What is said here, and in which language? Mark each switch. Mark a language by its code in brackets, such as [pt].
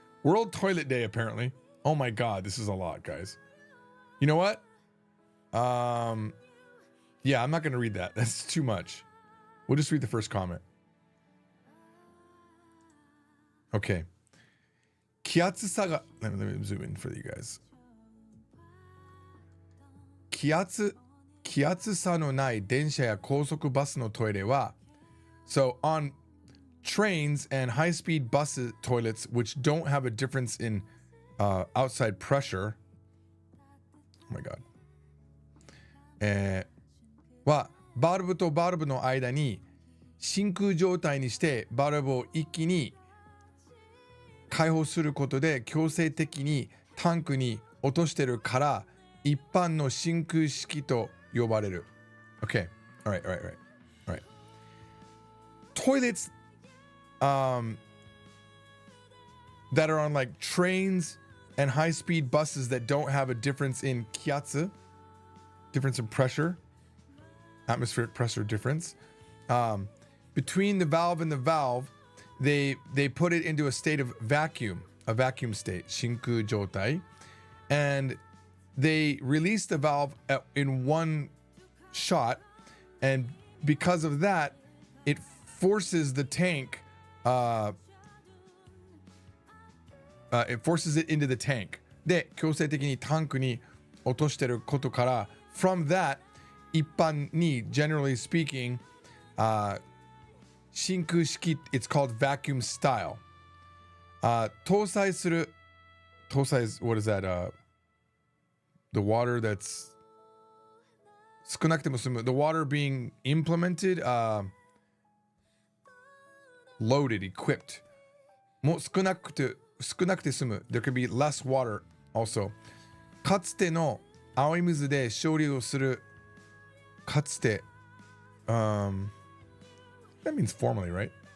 [en] World Toilet Day, apparently. Oh my God, this is a lot, guys. You know what? Yeah, I'm not going to read that. That's too much. We'll just read the first comment. Okay. [ja] 気圧差が [en] let me zoom in for you guys. [ja] 気圧差のない電車や高速バスのトイレは [en] so on trains and high-speed bus toilets which don't have a difference in outside pressure oh my god [ja] はバルブとバルブの間に真空状態にしてバルブを一気に開放することで強制的にタンクに落としてるから一般の真空式と呼ばれる。 [en] Okay. All right. Toilets that are on like trains and high-speed buses that don't have a difference in 気圧 difference in pressure atmospheric pressure difference between the valve and the valve they put it into a state of vacuum a vacuum state, 真空状態, and they release the valve in one shot, and because of that, it forces the tank, it forces it into the tank. [ja] で、強制的にタンクに落としてることから、 [en] from that, [ja] 一般に [en] generally speaking, [ja] 真空式 [en] it's called vacuum style. [ja] 搭載する [en] what is that? The water that's [ja] 少なくても済む [en] the water being implemented, loaded, equipped. [ja] もう少なくて済む [en] there can be less water also. [ja] かつての青い水で処理をするかつて [en] that means formerly, right?